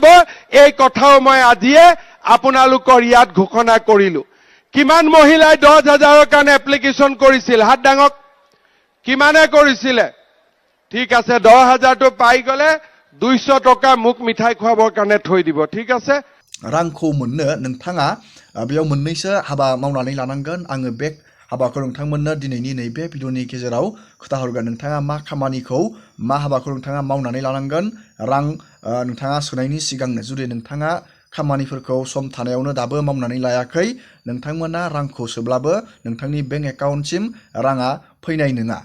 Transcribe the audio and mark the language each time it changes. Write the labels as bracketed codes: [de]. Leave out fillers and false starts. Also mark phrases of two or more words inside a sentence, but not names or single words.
[as] এই কথাও মই আজিয়ে আপোনালোকৰ ইয়াত ঘোষণা কৰিলো। কিমান মহিলাই 10,000ৰ কাৰণে এপ্লিকেশ্যন কৰিছিল? হাত ডাঙক। কিমানে কৰিছিলে? ঠিক আছে, 10,000টো পাই গ'লে 200 টকা মোক মিঠাই খুৱাবৰ কাৰণে থৈ দিব। ঠিক আছে। [brx] रांखौ मोननो नोंथाङा बेयाव मोननैसो हाबा मावनानै लानांगोन। आङो बे हाबाखौ नोंथांमोननो दिनैनि नैबे भिडिअनि गेजेराव खोन्थाहरगोन। नोंथाङा मा खामानिखौ, मा हाबाखौ नोंथाङा मावनानै लानांगोन रां नोंथाङा सोनायनि सिगांनो। जुदि नोंथाङा खामानिफोरखौ सम थानायावनो दाबो मावनानै लायाखै, नोंथांमोना रांखौ सोब्लाबो नोंथांनि [en] bank account [brx] राङा फैनाय नङा।